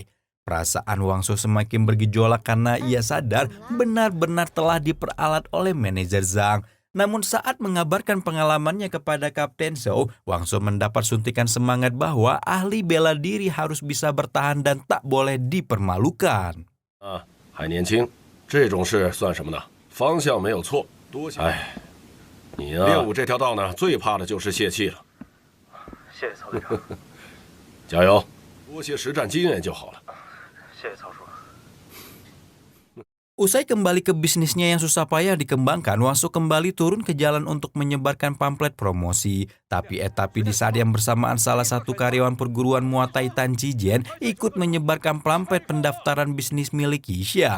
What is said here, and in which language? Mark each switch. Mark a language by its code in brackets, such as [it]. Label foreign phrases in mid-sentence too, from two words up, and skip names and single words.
[id] Perasaan Wang Shou semakin bergejolak karena ia sadar benar-benar telah diperalat oleh manajer Zhang. Namun saat mengabarkan pengalamannya kepada Kapten Zhou, Wang Shou mendapat suntikan semangat bahwa ahli bela diri harus bisa bertahan dan tak boleh dipermalukan. [zh] 还年轻，这种事算什么呢？方向没有错，多谢。哎，你呀，练武这条道呢，最怕的就是泄气了。谢谢曹队长，加油，多些实战经验就好了。谢谢曹叔。 [id] Usai kembali ke bisnisnya yang susah payah dikembangkan, Wang Shou kembali turun ke jalan untuk menyebarkan pamflet promosi. Tapi di saat yang bersamaan salah satu karyawan perguruan Muay Thai Tan Shizhen ikut menyebarkan pamflet pendaftaran bisnis milik Yinsha.